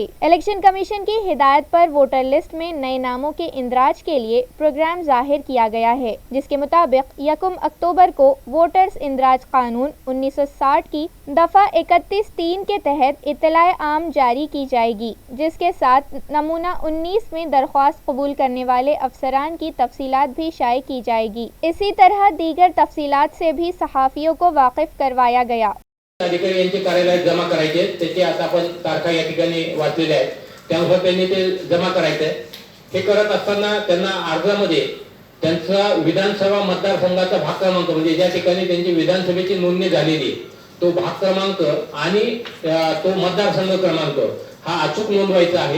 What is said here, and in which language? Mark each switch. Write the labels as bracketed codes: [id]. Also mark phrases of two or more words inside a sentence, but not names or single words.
[ur] الیکشن کمیشن کی ہدایت پر [en] voter list [ur] میں نئے ناموں کے اندراج کے لیے پروگرام ظاہر کیا گیا ہے، جس کے مطابق 1 اکتوبر کو ووٹرز اندراج قانون 1960 کی دفعہ 31(3) کے تحت اطلاع عام جاری کی جائے گی، جس کے ساتھ نمونہ 19 میں درخواست قبول کرنے والے افسران کی تفصیلات بھی شائع کی جائے گی۔ اسی طرح دیگر تفصیلات سے بھی صحافیوں کو واقف کروایا گیا۔ [mr] अधिकारी यांचे कार्यालयात जमा करायचे, त्याचे आता आपण तारखा या ठिकाणी वाचलेल्या आहेत, त्यानुसार त्यांनी ते जमा करायचे। हे करत असताना त्यांना अर्जामध्ये त्यांचा विधानसभा मतदारसंघाचा भाग क्रमांक म्हणजे ज्या ठिकाणी त्यांची विधानसभेची नोंदणी झालेली तो भाग क्रमांक आणि तो मतदारसंघ क्रमांक हा अचूक नोंदवायचा आहे।